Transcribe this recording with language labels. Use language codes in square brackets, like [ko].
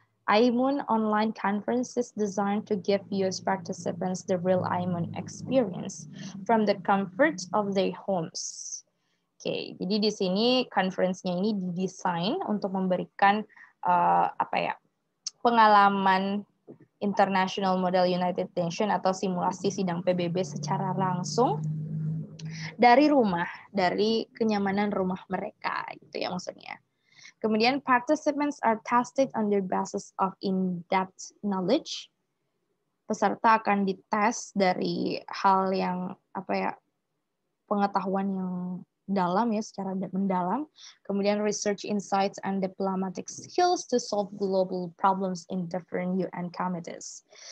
[en] IMUN online conference is designed to give US participants the real IMUN experience from the comfort of their homes. [id] Oke, jadi di sini conference-nya ini didesain untuk memberikan pengalaman International Model United Nations atau simulasi sidang PBB secara langsung dari rumah, dari kenyamanan rumah mereka, itu ya maksudnya. Kemudian [en] participants are tested on the basis of in-depth knowledge. [id] Peserta akan dites dari hal yang pengetahuan yang dalam ya, secara mendalam. Kemudian [en] research insights and diplomatic skills to solve global problems in different UN committees.